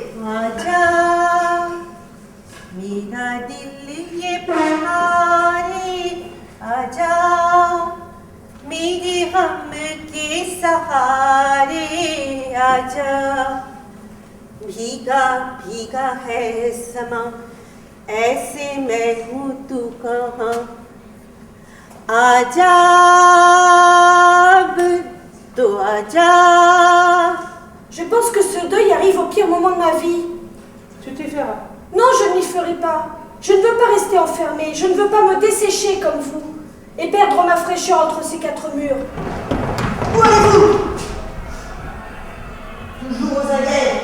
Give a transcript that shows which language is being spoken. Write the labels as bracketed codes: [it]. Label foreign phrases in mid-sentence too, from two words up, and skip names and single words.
[hi] Aja, mera dil ye pahari, aja, meri hum ke sahare, aja. भीगा भीगा है समा ऐसे मैं हूँ तू कहाँ आजा अब तो आजा. [fr] Je pense que ce deuil arrive au pire moment de ma vie. Tu t'y feras. Non, je ne m'y ferai pas. Je ne veux pas rester enfermée. Je ne veux pas me dessécher comme vous et perdre ma fraîcheur entre ces 4 murs. Où allez-vous? Toujours aux aguets.